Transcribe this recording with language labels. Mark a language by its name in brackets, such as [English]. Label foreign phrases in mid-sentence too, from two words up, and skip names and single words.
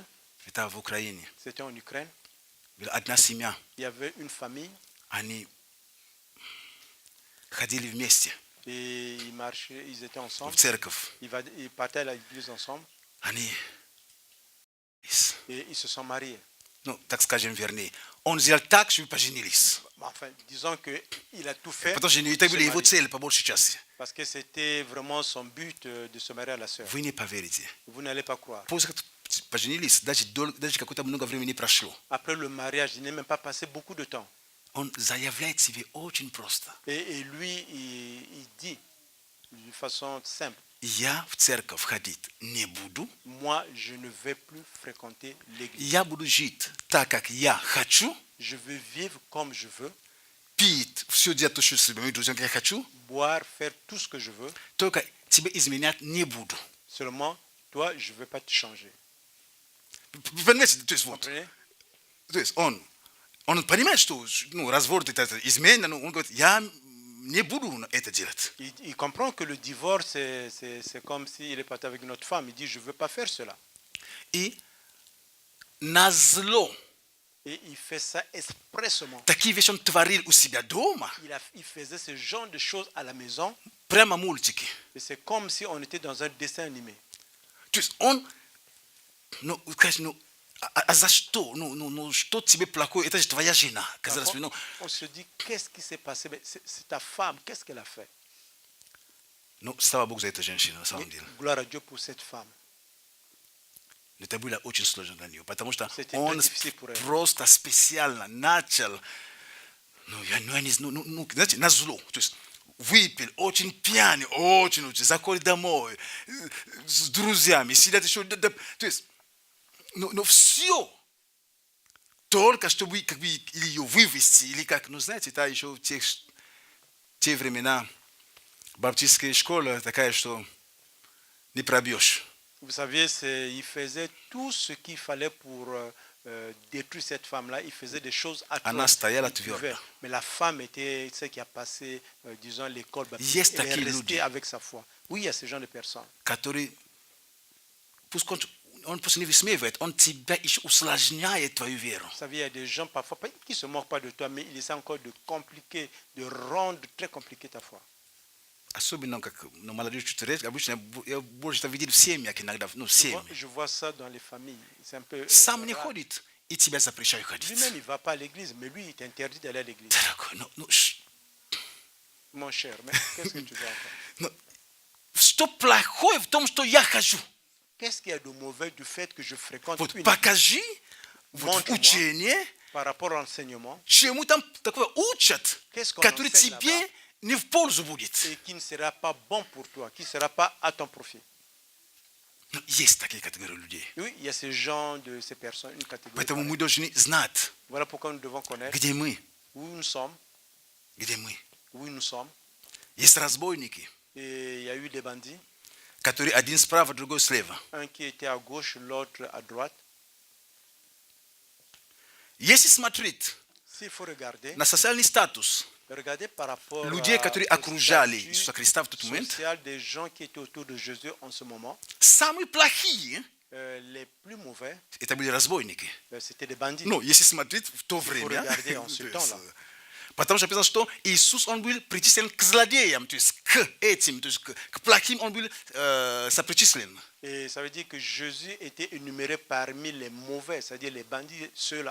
[Russian] это в Украине, [French] c'était en Ukraine, [Russian] была одна семья, [French] il y avait une famille [Russian] они ходили вместе [French] et ils marchaient, ils étaient ensemble, [Russian] в церковь. [French] ils partaient à l'église ensemble [Russian] Они, [French] et ils se sont mariés. [Russian] ну, так скажем, вернее, он сделал так, что поженились. [French] Enfin, disons qu'il a tout fait [Russian] Потому что это была его цель по большей части. [French] parce que c'était vraiment son but de se marier à la sœur. [Russian] Вы не поверите. [French] Vous n'allez pas croire. [Russian] После как поженились, даже какое-то много времени прошло. [French] Après le mariage, il n'est même pas passé beaucoup de temps. [Russian] Он заявляет себе очень просто. [French] Et lui, il dit de façon simple, [Russian] Я в церковь ходить не буду. [French] moi, je ne vais plus fréquenter l'église. [Russian] Я буду жить так, как я хочу. [French] Je veux vivre comme je veux, [Russian] Пить, все делать то, что с моими друзьями я хочу. [French] boire, faire tout ce que je veux. [Russian] Только тебе изменять не буду. [French] Seulement, toi, je ne veux pas te changer. [Russian] Вы понимаете, то есть вот. [French] Comprenez? [Russian] То есть он понимает, что ну, развод это измена, но он говорит, я не буду это делать. [French] Il comprend que le divorce, c'est comme s'il est parti avec une autre femme. Il dit, je ne veux pas faire cela. [Russian] И назло [French] Et il fait ça expressement. [Russian] такие вещи он творил у себя дома. [French] Il faisait ce genre de choses à la maison. [Russian] Прямо мультики. [French] Et c'est comme si on était dans un dessin animé. [Russian] То есть он, ну, скажем, ну, а за что? Ну, что тебе плохое? Это же твоя жена. Казалось бы, ну, [French] On se dit, qu'est-ce qui s'est passé? Mais c'est ta femme, qu'est-ce qu'elle a fait? [Russian] ну, слава Богу за эту женщину, на самом деле. [French] Gloire à Dieu pour cette femme. [Russian] Но это было очень сложно для нее, потому что [French] C'était [Russian] он [French] très difficile pour elle. [Russian] просто специально начал, ну, я не знаю, ну, знаете, на зло. То есть выпил, очень пьяный, очень, заходит домой, с друзьями, сидят еще, то есть, ну, все, только чтобы как бы ее вывести, или как, ну, знаете, это еще в те времена баптистская школа такая, что не пробьешь. [French] Vous savez, il faisait tout ce qu'il fallait pour détruire cette femme-là. Il faisait des choses [Russian] Она [French] atroces. [Russian] стояла [French] Il pouvait. [Russian] твердо. [French] Mais la femme était celle qui a passé, disons, l'école baptiste. [Russian] Есть [French] Elle est [Russian] такие [French] restée [Russian] люди. [French] avec sa foi. Oui, il y a ce genre de personnes. [Russian] Который, пусть он просто не высмеивает, он тебя еще усложняет твою веру. [French] Vous savez, il y a des gens parfois qui ne se moquent pas de toi, mais ils essaient encore de compliquer, de rendre très compliqué ta foi. [Russian] Особенно как на молодежь чуть обычно я больше это видел в семьях иногда, ну, в [French] Souvent, [Russian] семьях. [French] je vois ça dans les familles. C'est un peu [Russian] Сам не [French] rare. [Russian] ходит и тебя запрещает ходить. [French] Lui-même, il ne va pas à l'église, mais lui, il t'interdit d'aller à l'église. No, Mon cher, mais qu'est-ce que tu veux encore? [Russian] no. Что плохое в том, что я хожу? [French] Qu'est-ce qu'il y a de mauvais du fait que je fréquente [Russian] Вот [French] une [Russian] покажи вот [French] Montre-moi. [Russian] учение, [French] par rapport à l'enseignement [Russian] чему там такое учат, [French] Qu'est-ce qu'on [Russian] который [French] enseigne [Russian] тебе [French] là-bas? [Russian] не в пользу будет. [French] et qui ne sera pas bon pour toi, qui ne sera pas à ton profit? [Russian] Ну, есть такие категории людей. [French] Oui, il y a ces gens, ces personnes, une catégorie. [Russian] Поэтому [French] pareille. [Russian] мы должны знать, [French] Voilà pourquoi nous devons connaître [Russian] где мы, [French] où nous sommes, [Russian] где мы. [French] où nous sommes. [Russian] Есть разбойники, [French] Et il y a eu des bandits, [Russian] которые один справа, другой слева. [French] un qui était à gauche, l'autre à droite. [Russian] Если смотреть [French] S'il faut regarder, [Russian] на социальный статус [French] regardez par rapport [Russian] людей, которые [French] au [Russian] окружали [French] statut [Russian] Иисуса Христа в тот момент, [French] social des gens qui étaient autour de Jésus en ce moment, [Russian] самые плохие [French] les plus mauvais, [Russian] это были разбойники. [French] c'était des bandits. [Russian] Ну, если смотреть в то время, [French] regarder en ce [Russian] то есть, [French] temps-là. [Russian] потому что написано, что Иисус, он был причислен к злодеям, то есть к этим, то есть к плохим он был сопричислен. [French] Et ça veut dire que Jésus était énuméré parmi les mauvais, c'est-à-dire les bandits, ceux-là.